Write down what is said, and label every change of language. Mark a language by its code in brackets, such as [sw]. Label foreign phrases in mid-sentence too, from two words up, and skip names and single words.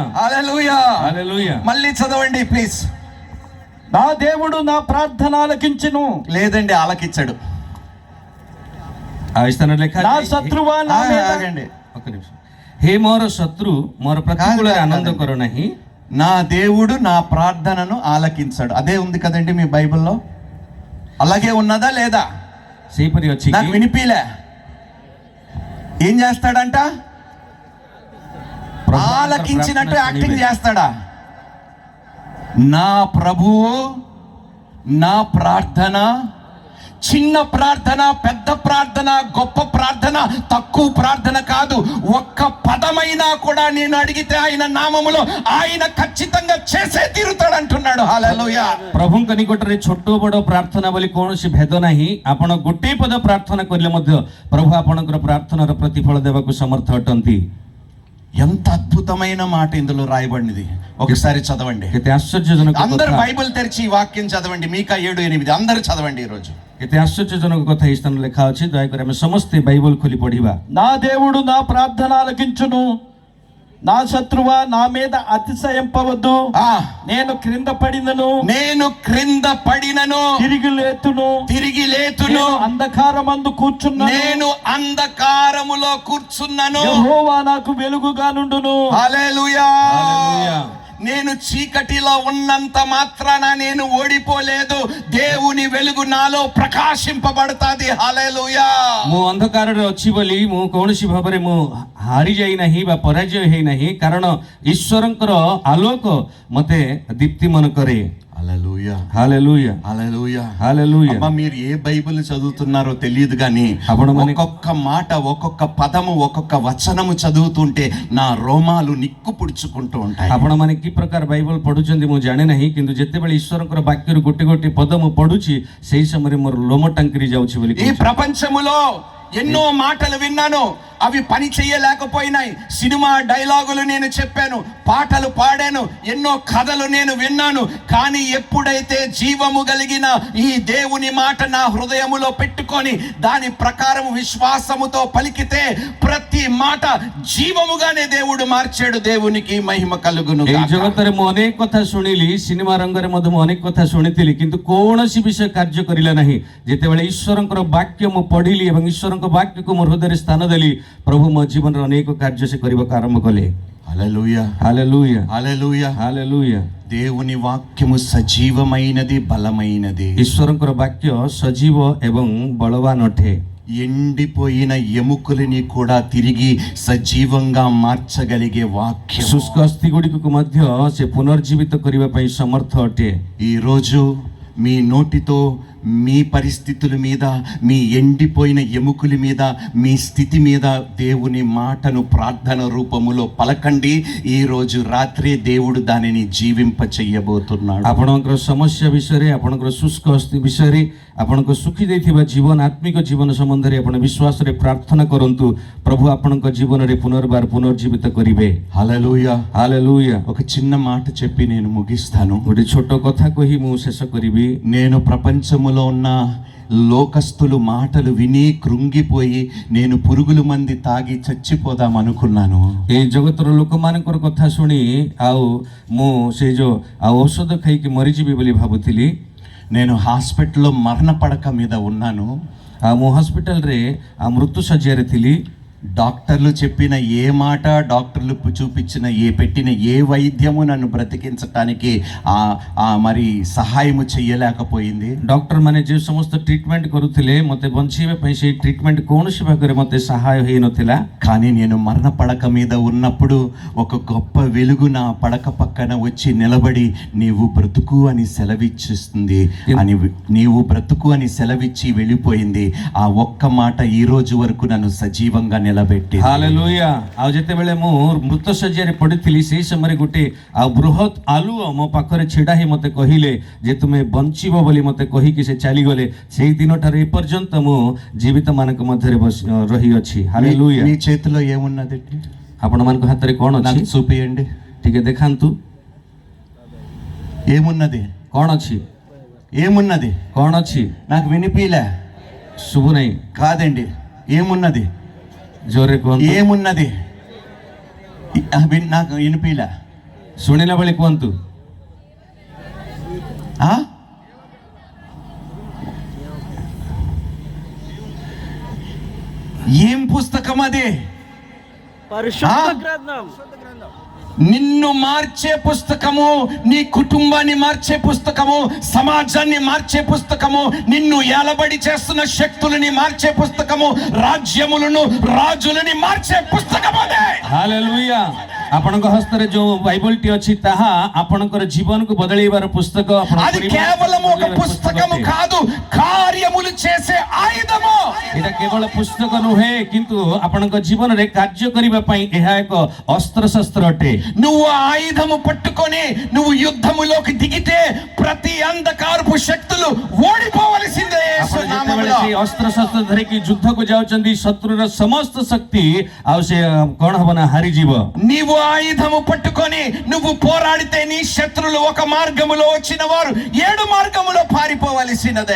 [te] హల్లెలూయా, హల్లెలూయా। మళ్ళీ చదవండి ప్లీజ్. నా దేవుడు నా ప్రార్థన ఆలకించును, లేదండి ఆలకించడు. నా శత్రువా నా మీద ఆగండి ఒక నిమిషం। [or] ହେ ମୋର ଶତ୍ରୁ ମୋର ପ୍ରତିକୂଳ ଆନନ୍ଦ କରୁ ନାହିଁ। [te] నా దేవుడు నా ప్రార్థనను ఆలకించాడు. అదే ఉంది కదండి మీ బైబిల్లో. అలాగే ఉన్నదా లేదా? సేపరి వచ్చి నాకు వినిపిలే. ఏం చేస్తాడంట? ఆలకించినట్టు యాక్టింగ్ చేస్తాడా? నా ప్రభువు నా ప్రార్థన, చిన్న ప్రార్థన, పెద్ద ప్రార్థన, గొప్ప ప్రార్థన, తక్కువ ప్రార్థన కాదు, ఒక్క పదమైనా కూడా నేను అడిగితే ఆయన నామములో ఆయన ఖచ్చితంగా చేసే తీరుతాడు అంటున్నాడు. హల్లెలూయా। [or] ప్రభుଙ୍କ ନିକଟରେ ଛୋଟ ବଡ଼ ପ୍ରାର୍ଥନା ବୋଲି କୌଣସି ଭେଦ ନାହିଁ। ଆପଣ ଗୋଟିଏ ପଦ ପ୍ରାର୍ଥନା କରିଲେ ମଧ୍ୟ ପ୍ରଭୁ ଆପଣଙ୍କର ପ୍ରାର୍ଥନାର ପ୍ରତିଫଳ ଦେବାକୁ ସମର୍ଥ ଅଟନ୍ତି। [te] ఎంత అద్భుతమైన మాట ఇందులో రాయబడినది. ఒకసారి చదవండి. [or] କେତେ ଆଶ୍ଚର୍ଯ୍ୟଜନକ [te] అందరు [or] କଥା। [te] బైబిల్ తెరిచి ఈ వాక్యం చదవండి. మీకా 7:8 అందరూ చదవండి ఈ రోజు. [or] କେତେ ଆଶ୍ଚର୍ଯ୍ୟଜନକ କଥା ଏହି ସ୍ଥାନରେ ଲେଖା ଅଛି। ଦୟାକରି ଆମେ ସମସ୍ତେ ବାଇବଲ ଖୋଲି ପଢିବା। [te] నా దేవుడు నా ప్రార్థన ఆలకించును, నా శత్రువా నా మీద అతిశయింపవద్దు. నేను క్రింద పడినను, నేను క్రింద పడినను తిరిగి లేతును, అంధకారమందు కూర్చున్నాను, నేను అంధకారములో కూర్చున్నాను, యెహోవా నాకు వెలుగుగా నుండును. హల్లెలూయా। హల్లెలూయా। నేను చీకటిలో ఉన్నంత మాత్రాన నేను ఓడిపోలేదు. దేవుని వెలుగు నాలో ప్రకాశింపబడతాది. హల్లెలూయా। [or] ମୁଁ ଅନ୍ଧକାରରେ ଅଛି ବୋଲି ମୁଁ କୌଣସି ଭାବରେ ମୁଁ ହାରି ଯାଇ ନାହିଁ ବା ପରାଜୟ ହେଇ ନାହିଁ, କାରଣ ଈଶ୍ୱରଙ୍କର ଆଲୋକ ମତେ ଦୀପ୍ତିମାନ କରେ। [te] హల్లెలూయా హల్లెలూయా హల్లెలూయా హల్లెలూయా. అమ్మా, మీరు ఏ బైబిల్ చదువుతున్నారో తెలియదు కానీ అప్పుడు ఒక్కొక్క మాట, ఒక్కొక్క పదము, ఒక్కొక్క వచనము చదువుతుంటే నా రోమాలు నిక్కు పుడుచుకుంటూ ఉంటాయి. [or] ଆପଣମାନେ କି ପ୍ରକାର ବାଇବଲ ପଢୁଛନ୍ତି ମୁଁ ଜାଣେ ନାହିଁ, କିନ୍ତୁ ଯେତେବେଳେ ଈଶ୍ୱରଙ୍କର ବାକ୍ୟରୁ ଗୋଟି ଗୋଟି ପଦ ମୁଁ ପଢୁଛି ସେହି ସମୟରେ ମୋର ଲୋମ ଟାଙ୍କିରି ଯାଉଛି ବୋଲି [te] ఈ ప్రపంచములో ఎన్నో మాటలు విన్నాను, అవి పని చేయలేకపోయినాయి. [en] cinema dialogues [te] నేను చెప్పాను, పాటలు పాడాను, ఎన్నో కథలు నేను విన్నాను. కానీ ఎప్పుడైతే జీవము కలిగిన ఈ దేవుని మాట నా హృదయములో పెట్టుకొని దాని ప్రకారం విశ్వాసముతో పలికితే ప్రతి మాట జీవముగానే దేవుడు మార్చాడు. దేవునికి మహిమ కలుగును. [or] এই ଜଗତରେ ମୁଁ ଅନେକ କଥା ଶୁଣିଲି, ସିନେମା ରଙ୍ଗରେ ମଧ୍ୟ ମୁଁ ଅନେକ କଥା ଶୁଣିଥିଲି, କିନ୍ତୁ କୌଣସି ବିଷୟ କାର୍ଯ୍ୟ କରିଲା ନାହିଁ। ଯେତେବେଳେ ଈଶ୍ୱରଙ୍କର ବାକ୍ୟ ମୁଁ ପଢିଲି ଏବଂ ଈଶ୍ୱରଙ୍କ ବାକ୍ୟକୁ ମୋ ହୃଦୟରେ ସ୍ଥାନ ଦେଲି, ପ୍ରଭୁ ମୋ ଜୀବନରେ ଅନେକ କାର୍ଯ୍ୟ ସେ କରିବାକୁ ଆରମ୍ଭ କଲେ। [te] హల్లెలూయా హల్లెలూయా హల్లెలూయా. హల్లెలూయా. దేవుని వాక్యము సజీవమైనది, బలమైనది. [or] ଈଶ୍ୱରଙ୍କର ବାକ୍ୟ ସଜୀବ ଏବଂ ବଳବାନ ଅଟେ। [te] ఎండిపోయిన ఎముకలని కూడా తిరిగి సజీవంగా మార్చగలిగే వాక్యం. [or] ଶୁଷ୍କ ଅସ୍ଥି ଗୁଡ଼ିକୁ ମଧ୍ୟ ସେ ପୁନର୍ଜୀବିତ କରିବା ପାଇଁ ସମର୍ଥ ଅଟେ। [te] ఈ రోజు మీ నోటితో మీ పరిస్థితుల మీద, మీ ఎండిపోయిన ఎముకల మీద, మీ స్థితి మీద దేవుని మాటను ప్రార్థన రూపములో పలకండి. ఈ రోజు రాత్రి దేవుడు దానిని జీవింప చెయ్యబోతున్నాడు. [or] ଆପଣଙ୍କର ସମସ୍ୟା ବିଷୟରେ, ଆପଣଙ୍କର ଶୁଷ୍କ ଅସ୍ଥି ବିଷୟରେ, ଆପଣଙ୍କ ଶୁଖି ଯାଇଥିବା ଜୀବନ, ଆତ୍ମିକ ଜୀବନ ସମ୍ବନ୍ଧରେ ଆପଣ ବିଶ୍ୱାସରେ ପ୍ରାର୍ଥନା କରନ୍ତୁ। ପ୍ରଭୁ ଆପଣଙ୍କ ଜୀବନରେ ପୁନର୍ବାର ପୁନର୍ଜୀବିତ କରିବେ। [te] హల్లెలూయా [or] ହାଲେଲୁୟା। [te] ఒక చిన్న మాట చెప్పి నేను ముగిస్తాను. [or] ଗୋଟେ ଛୋଟ କଥା କହି ମୁଁ ଶେଷ କରିବି। [te] నేను ప్రపంచములో ఉన్న లోకస్తులు మాటలు విని కృంగిపోయి నేను పురుగుల మంది తాగి చచ్చిపోదాం అనుకున్నాను. [or] এই ଜଗତର ଲୋକମାନଙ୍କର କଥା ଶୁଣି ଆଉ ମୁଁ ସେଇ ଯୋଉ ଔଷଧ ଖାଇକି ମରିଯିବି ବୋଲି ଭାବୁଥିଲି। [te] నేను హాస్పిటల్లో మరణ పడక మీద ఉన్నాను. [or] ଆଉ ମୁଁ ହସ୍ପିଟାଲରେ ମୃତ୍ୟୁ ଶଯ୍ୟାରେ ଥିଲି। [te] డాక్టర్లు చెప్పిన ఏ మాట, డాక్టర్లు చూపించిన పెట్టిన ఏ వైద్యము నన్ను బ్రతికించటానికి మరి సహాయము చెయ్యలేకపోయింది. [or] ଡକ୍ଟର ମାନେ ଯେଉଁ ସମସ୍ତ ଟ୍ରିଟମେଣ୍ଟ କରୁଥିଲେ ମୋତେ ବଞ୍ଚାଇବା ପାଇଁ ସେଇ ଟ୍ରିଟମେଣ୍ଟ କୌଣସି ଭାଗରେ ମୋତେ ସହାୟ ହେଇନଥିଲା। [te] కానీ నేను మరణ పడక మీద ఉన్నప్పుడు ఒక గొప్ప వెలుగు నా పడక పక్కన వచ్చి నిలబడి నీవు బ్రతుకు అని సెలవిచ్చిస్తుంది అని, నీవు బ్రతుకు అని సెలవిచ్చి వెళ్ళిపోయింది. ఆ ఒక్క మాట ఈ రోజు వరకు నన్ను సజీవంగా నిలబెట్టి. [or] ହାଲେଲୁୟା। ଆଉ ଯେତେବେଳେ ମୁଁ ମୃତ ଶଯ୍ୟାରେ ପଡ଼ିଥିଲି ସେହି ସମୟରେ ଗୋଟେ ବୃହତ୍ ଆଲୁଅ ମୋ ପାଖରେ ଛିଡ଼ା ହେଇ ମୋତେ କହିଲେ ଯେ ତୁମେ ବଞ୍ଚିବ ବୋଲି ମୋତେ କହିକି ସେ ଚାଲିଗଲେ। ସେଇ ଦିନଠାରୁ ଏପର୍ଯ୍ୟନ୍ତ ମୁଁ ଜୀବିତମାନଙ୍କ ମଧ୍ୟରେ ରହିଅଛି। ହାଲେଲୁୟା। [te] మీ చేతిలో ఏమున్నది? [or] ଆପଣମାନଙ୍କ ହାତରେ କ'ଣ ଅଛି? [te] నాకు చూపియండి. [or] ଟିକେ ଦେଖାନ୍ତୁ [te] ఏమున్నది? [or] କ'ଣ ଅଛି? [te] ఏమున్నది? [or] କ'ଣ ଅଛି? [te] నాకు వినిపిలే. [or] ଶୁଭୁ ନାହିଁ। [te] కాదండి, ఏమున్నది? [or] ଜୋରରେ କୁହନ୍ତୁ। [te] ఏమున్నది? నాకు వినిపిలే. [or] ଶୁଣିଲା ବେଳେ କୁହନ୍ତୁ। [te] ఏం పుస్తకం అది? పరిశుద్ధ గ్రంథం. నిన్ను మార్చే పుస్తకము, నీ కుటుంబాన్ని మార్చే పుస్తకము, సమాజాన్ని మార్చే పుస్తకము, నిన్ను ఏలబడి చేస్తున్న శక్తులని మార్చే పుస్తకము, రాజ్యములను రాజులని మార్చే పుస్తకము అదే. [or] ହାଲେଲୁୟା। ଆପଣଙ୍କ ହସ୍ତରେ ଯୋଉ ବାଇବଲଟି ଅଛି ତାହା ଆପଣଙ୍କର ଜୀବନକୁ ବଦଳେଇବାର ପୁସ୍ତକ। [te] అది కేవలం ఒక పుస్తకము కాదు, కార్యములు చేసే ఆయుధము. [or] ଏଇଟା କେବଳ ପୁସ୍ତକ ନୁହେଁ, କିନ୍ତୁ ଆପଣଙ୍କ ଜୀବନରେ କାର୍ଯ୍ୟ କରିବା ପାଇଁ ଏହା ଏକ ଅସ୍ତ୍ରଶସ୍ତ୍ର ଅଟେ। [te] నువ్వు ఆయుధము పట్టుకొని నువ్వు యుద్ధములోకి దిగితే ప్రతి అంధకారపు శక్తులు ఓడిపోవలసిందే. యేసు నామములో [or] ସେଇ ଅସ୍ତ୍ରଶସ୍ତ୍ର ଧରିକି ଯୁଦ୍ଧକୁ ଯାଉଛନ୍ତି, ଶତ୍ରୁର ସମସ୍ତ ଶକ୍ତି ଆଉ ସେ କଣ ହବ ନା ହାରିଯିବ। [te] నీవు ఆయుధము పట్టుకొని నువ్వు పోరాడితే నీ శత్రులు ఒక మార్గములో వచ్చిన వారు 7 మార్గములో పారిపోవలసినదే।